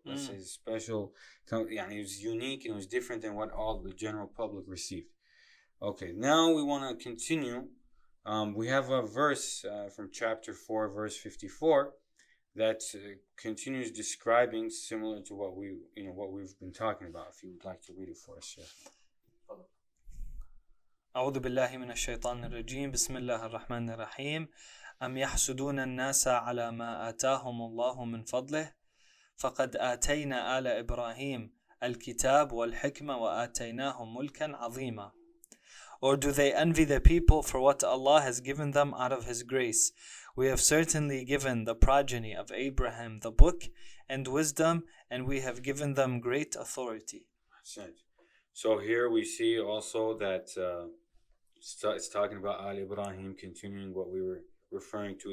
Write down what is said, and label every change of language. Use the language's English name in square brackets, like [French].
[English] Let's say special. It was unique and it was different than what all the general public received. Okay, now we want to continue. We have a verse from chapter 4, verse 54, that continues describing similar to what we've been talking about. If you would like to read it for us, [Arabic] أعوذ بالله من الشيطان الرجيم. بسم الله الرحمن الرحيم. أم يحسدون الناس على ما آتاهم الله من فضله فقد آتينا آل إبراهيم الكتاب والحكمة وآتيناهم ملكا عظيما. [English] Or do they envy the people for what Allah has given them out of His grace? We have certainly given the progeny of Abraham the book and wisdom, and we have given them great authority. So here we see also that it's talking about Al Ibrahim, continuing what we were referring to.